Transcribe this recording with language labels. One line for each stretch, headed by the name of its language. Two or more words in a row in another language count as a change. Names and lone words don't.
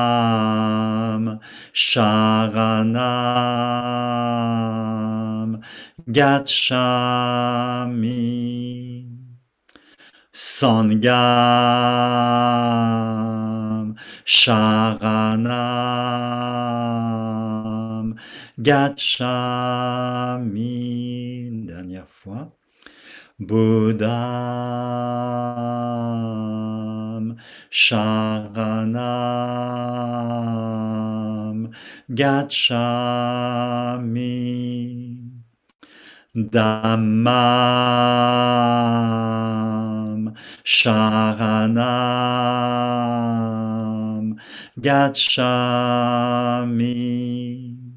Pali: Dhammam Sharanam Gacchami. Sangam Sharanam Gacchami.
French: Une dernière fois.
Pali: Buddham Sharanam Gacchami. Dhammam Sharanam Gacchami.